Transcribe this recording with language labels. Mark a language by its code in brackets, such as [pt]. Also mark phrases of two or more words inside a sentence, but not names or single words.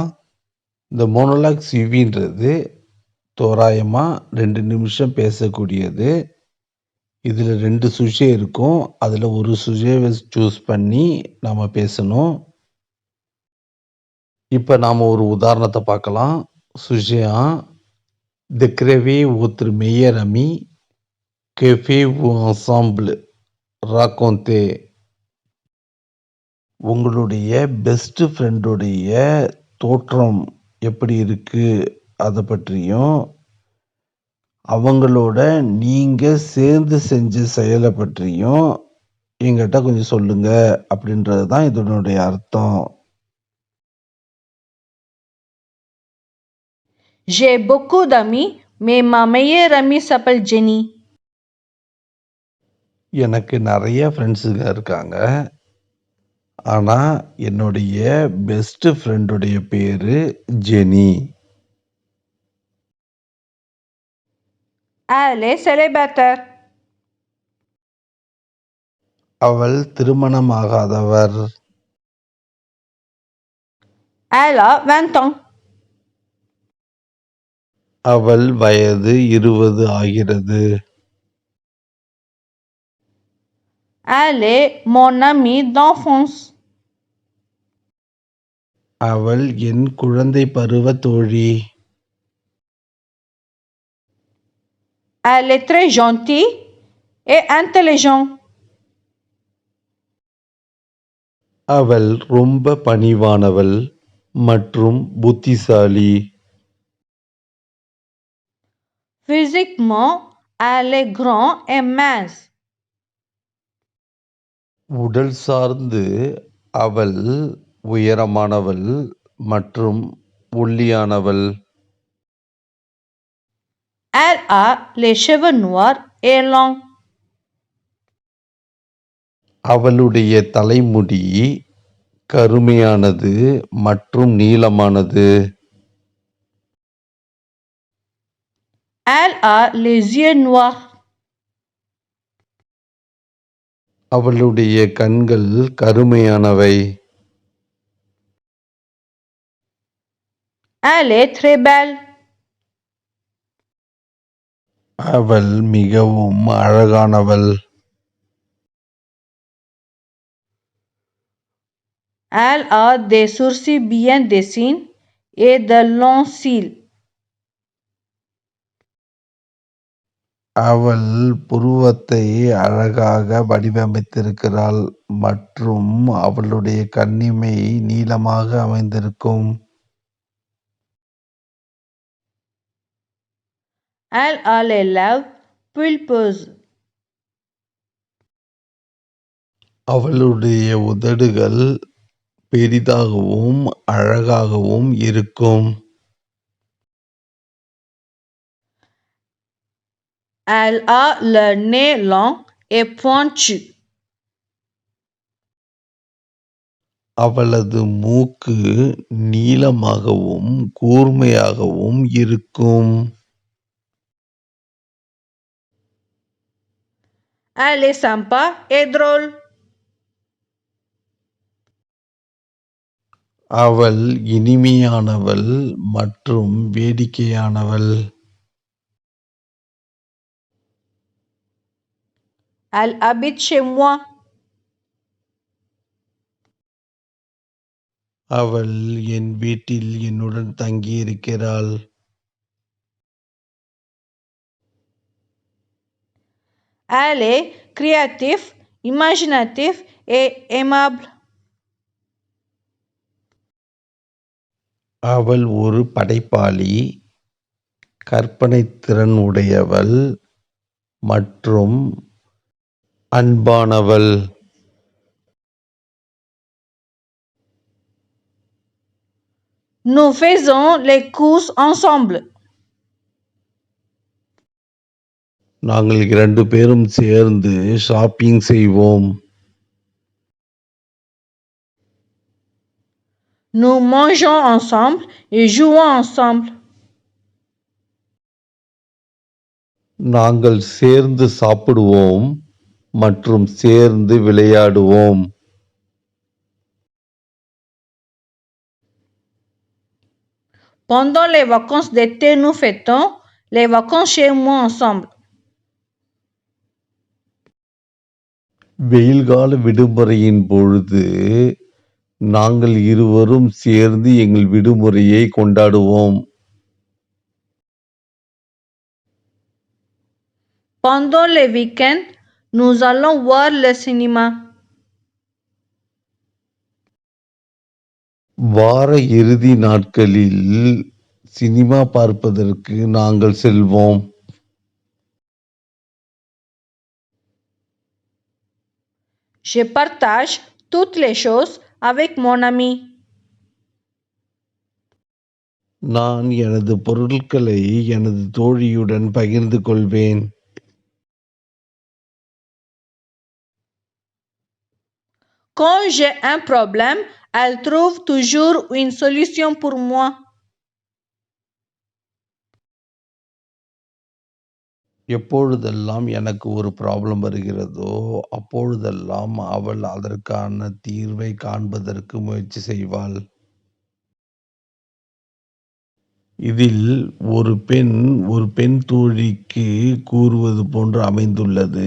[ta] இந்த மோனோலாக் சுவின்றது தோராயமாக 2 நிமிஷம் பேசக்கூடியது. இதில் 2 சுஜே இருக்கும். அதில் ஒரு சுஜேவை சூஸ் பண்ணி நாம் பேசணும். இப்போ நாம் ஒரு உதாரணத்தை பார்க்கலாம். [fr] சுஜே décrivez votre meilleure amie, que faites-vous ensemble, racontez. [ta] உங்களுடைய [en] best friend's [ta] தோற்றம் எப்படி இருக்கு அதை பற்றியும் அவங்களோட நீங்கள் சேர்ந்து செஞ்ச செயலை பற்றியும் எங்கிட்ட கொஞ்சம் சொல்லுங்க அப்படின்றது தான் இதனுடைய அர்த்தம். [fr] J'ai beaucoup d'amis, mais ma meilleure amie s'appelle Jenny. [ta] எனக்கு நிறைய ஃப்ரெண்ட்ஸுங்க இருக்காங்க. ஆனால் என்னுடைய [en] best friend's [ta] பேர் ஜெனி. [fr] Elle est célibataire. [ta] அவள் திருமணமாகாதவர். [fr] Elle a 20 ans. [ta] அவள் வயது 20 ஆகிறது. [fr] Elle est mon amie d'enfance. [ta] அவள் என் குழந்தை பருவ தோழி. [fr] Elle est très gentille et intelligente. [ta] அவள் ரொம்ப பணிவானவள் மற்றும் புத்திசாலி. [fr] Physiquement, elle est grande et mince. [ta] உடல் சார்ந்து அவள் உயரமானவள் மற்றும் ஒல்லியானவள். [fr] Elle a les cheveux noirs et longs. [ta] அவளுடைய தலைமுடி கருமையானது மற்றும் நீளமானது. [fr] Elle a les yeux noirs. [ta] அவளுடைய கண்கள் கருமையானவை. [fr] Elle est très belle. [ta] அவள் மிகவும் அழகானவள். [fr] Elle a des sourcils bien dessinés et de longs cils. [ta] அவள் புருவத்தை அழகாக வடிவமைத்திருக்கிறாள் மற்றும் அவளுடைய கண்ணிமை நீளமாக அமைந்திருக்கும். [fr] Elle a les lèvres pulpeuses. [ta] அவளுடைய உதடுகள் பெரிதாகவும் அழகாகவும் இருக்கும். [fr] Elle a le nez long et pointu. [ta] அவளது மூக்கு நீளமாகவும் கூர்மையாகவும் இருக்கும். [fr] Elle est sympa et drôle. [ta] அவள் இனிமையானவள் மற்றும் வேடிக்கையானவள். [fr] Elle habite chez moi. [ta] அவள் என் வீட்டில் என்னுடன் தங்கியிருக்கிறாள். [fr] Elle est créative, imaginative et aimable. [ta] அவள் ஒரு படைப்பாளி, கற்பனை திறன் உடையவள் மற்றும் அன்பானவள். [fr] Nous faisons les courses ensemble. [ta] நாங்கள் 2 பேரும் சேர்ந்து ஷாப்பிங் செய்வோம். [fr] Nous mangeons ensemble et jouons ensemble. [ta] நாங்கள் சேர்ந்து சாப்பிடுவோம் மற்றும் சேர்ந்து விளையாடுவோம். [fr] Pendant les vacances d'été, nous fêtons les vacances chez moi ensemble. [ta] வெயில்கால விடுமுறையின் பொழுது நாங்கள் இருவரும் சேர்ந்து எங்கள் விடுமுறையை கொண்டாடுவோம். [fr] Pendant les week-ends, nous allons voir le cinéma. [ta] வார இறுதி நாட்களில் சினிமா பார்ப்பதற்கு நாங்கள் செல்வோம். [fr] Je partage toutes les choses avec mon ami. [ta] நான் எனது பொருட்களை எனது தோழியுடன் பகிர்ந்து கொள்வேன். [fr] Quand j'ai un problème, elle trouve toujours une solution pour moi. [ta] எப்பொழுதெல்லாம் எனக்கு ஒரு ப்ராப்ளம் வருகிறதோ அப்பொழுதெல்லாம் அவள் அதற்கான தீர்வை காண்பதற்கு முயற்சி செய்வாள். இதில் ஒரு பெண் தோழிக்கு கூறுவது போன்று அமைந்துள்ளது.